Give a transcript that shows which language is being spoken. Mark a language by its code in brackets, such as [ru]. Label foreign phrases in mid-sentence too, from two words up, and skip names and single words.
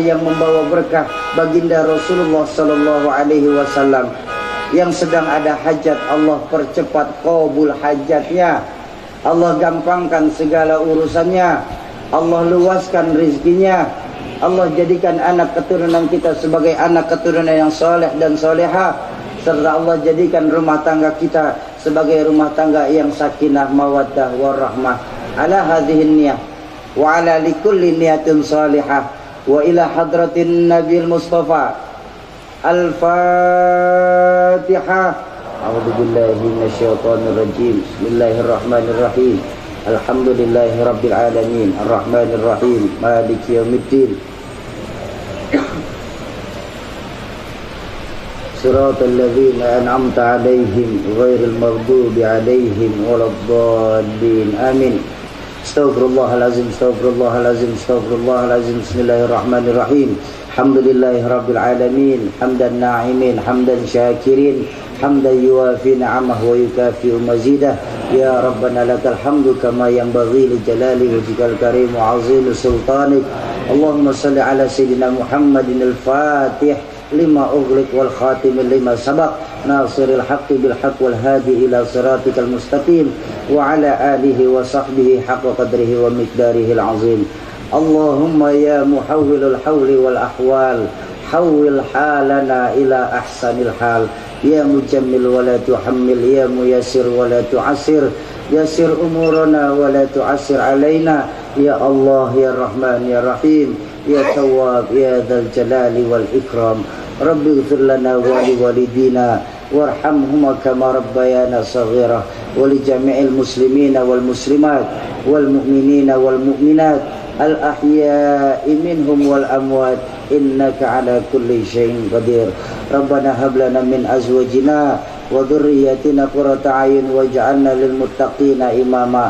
[id] yang membawa berkah baginda Rasulullah [ar] صلى الله عليه وسلم [id] yang sedang ada hajat, Allah percepat qabul hajatnya, Allah gampangkan segala urusannya, Allah luaskan rizkinya, Allah jadikan anak keturunan kita sebagai anak keturunan yang soleh dan soleha, serta Allah jadikan rumah tangga kita sebagai rumah tangga yang [ar] سكينة مودة ورحمة. على هذه النية وعلى لكل نية صالحة وإلى حضرة النبي المصطفى. الفاتحة. أعوذ بالله من الشيطان الرجيم. بسم الله الرحمن الرحيم. الحمد لله رب العالمين. الرحمن الرحيم. مالك يوم الدين. صراط الذين أنعمت عليهم غير المغضوب عليهم ولا الضالين. آمين. أستغفر الله العظيم، أستغفر الله العظيم، أستغفر الله العظيم. بسم الله الرحمن الرحيم. الحمد لله رب العالمين، حمدا ناعمين، حمدا شاكرين، حمدا يوافي نعمه ويكافئ مزيده. يا ربنا لك الحمد كما ينبغي لجلال وجهك الكريم وعظيم سلطانك. اللهم صل على سيدنا محمد الفاتح لما أغلق والخاتم لما سبق ناصر الحق بالحق والهادي إلى صراطك المستقيم وعلى آله وصحبه حق قدره ومقداره العظيم. اللهم يا محول الحول والأحوال حول حالنا إلى أحسن الحال. يا مجمل ولا تحمل، يا ميسر ولا تعسر، يسر أمورنا ولا تعسر علينا. يا الله، يا رحمن، يا رحيم، يا تواب، يا ذا الجلال والإكرام. ربي اغفر لنا ولوالدينا وارحمهما كما ربيانا صغيرا ولجميع المسلمين والمسلمات والمؤمنين والمؤمنات الأحياء منهم والأموات إنك على كل شيء قدير. ربنا هب لنا من أزواجنا وذرياتنا قرة أعين واجعلنا للمتقين إماما.